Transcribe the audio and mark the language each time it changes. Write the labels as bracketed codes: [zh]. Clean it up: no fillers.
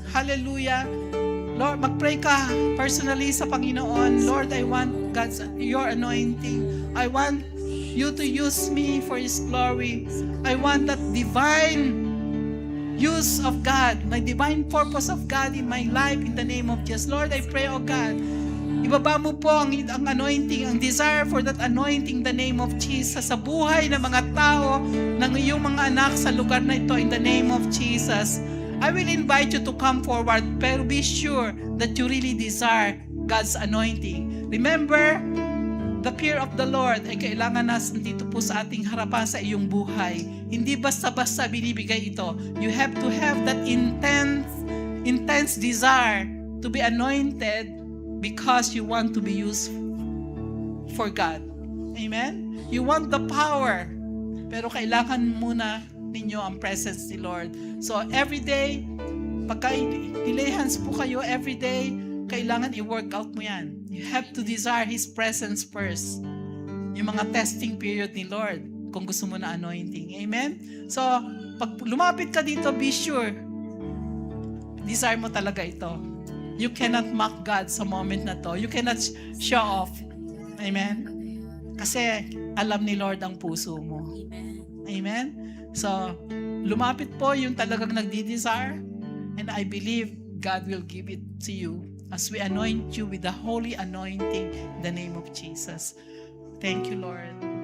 [tl] Hallelujah. Lord, mag-pray ka personally sa Panginoon. [en] Lord, I want your anointing. I want you to use me for His glory. I want that divine use of God, my divine purpose of God in my life in the name of Jesus. Lord, I pray, oh God, [tl] ibaba mo po ang anointing, ang desire for that anointing in the name of Jesus sa buhay ng mga tao, ng iyong mga anak sa lugar na ito in the name of Jesus. [en] I will invite you to come forward, pero be sure that you really desire God's anointing. Remember, the fear of the Lord [tl] ay kailangan nandito po sa ating harapan sa iyong buhay. Hindi basta-basta binibigay ito. [en] You have to have that intense desire to be anointed because you want to be used for God. [tl] Amen? [en] You want the power, [tl] pero kailangan muna ninyo ang presence ni Lord. So every day, pagka ilay hands po kayo every day, kailangan i-work out mo yan. [en] You have to desire His presence first. [tl] Yung mga testing period ni Lord, kung gusto mo na anointing. Amen? So, pag lumapit ka dito, be sure, desire mo talaga ito. [en] You cannot mock God [tl] sa moment na to. [en] You cannot show off. Amen? [tl] Kasi alam ni Lord ang puso mo. Amen? [en] So, [tl] lumapit po yung talagang nagdi-desire, [en] and I believe God will give it to you as we anoint you with the holy anointing in the name of Jesus. Thank you, Lord.